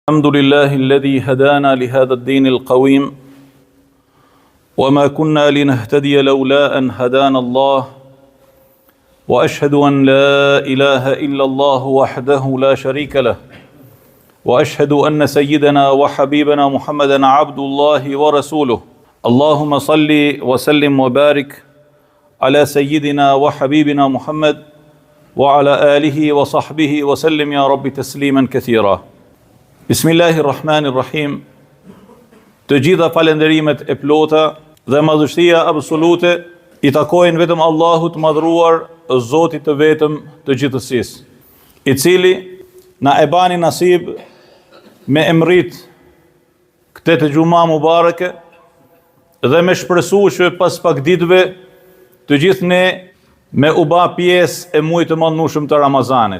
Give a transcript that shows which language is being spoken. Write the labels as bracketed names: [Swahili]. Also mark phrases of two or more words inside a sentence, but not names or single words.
[Arabic] الحمد لله الذي هدانا لهذا الدين القويم وما كنا لنهتدي لولا أن هدانا الله وأشهد أن لا إله إلا الله وحده لا شريك له وأشهد أن سيدنا وحبيبنا محمدا عبد الله ورسوله اللهم صل وسلم وبارك على سيدنا وحبيبنا محمد وعلى آله وصحبه وسلم يا رب تسليما كثيرا. Bismillahirrahmanirrahim. [Albanian] Të gjitha falenderimet e plota dhe madhështia absolute i takojnë vetëm Allahut madhruar, Zotit të vetëm të gjithësisë, i cili na e bani nasib me emrit këtë të gjuma mubareke dhe me shpresu që pas pak ditëve të gjithë ne me u bë pjesë e muajit të mëndshëm të Ramazanit.